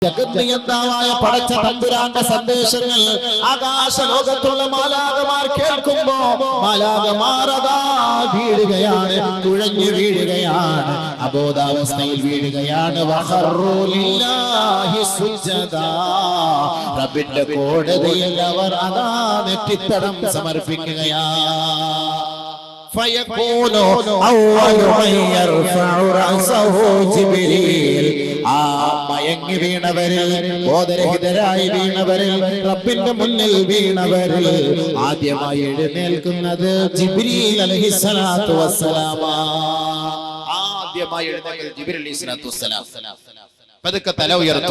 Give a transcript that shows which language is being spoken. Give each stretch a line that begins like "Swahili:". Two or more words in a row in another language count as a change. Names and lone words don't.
Malayalam: ജഗന്നിയന്താവായ പടച്ച തമ്പുരാന്റെ സന്ദേശങ്ങൾ ആകാശ ലോകത്തുള്ള മാലാകമാർ കേൾക്കുമ്പോ മാലാകമാരതാ വീഴുകയാണ്, കുഴഞ്ഞു വീഴുകയാണ്, അബോധാവസ്ഥയിൽ വീഴുകയാണ്. റബ്ബിന്റെ കോടതിയിൽ അവർ അതാ നെറ്റിത്തടം സമർപ്പിക്കുകയാണ്.
Arabic: فيكون أول من يرفع رأسه جبريل.
Malayalam: മയങ്ങി വീണവരിൽ, ബോധരഹിതരായി വീണവരിൽ, റബ്ബിന്റെ മുന്നിൽ വീണവരിൽ ആദ്യമായി എഴുന്നേൽക്കുന്നത് ജിബ്രീൽ
Arabic: عليه الصلاة والسلام.
Malayalam: ആദ്യമായി എഴുന്നേൽക്കുന്നത് ജിബ്രീൽ
Arabic: عليه الصلاة والسلام.
Malayalam: പതുക്കെ തല ഉയർത്തും.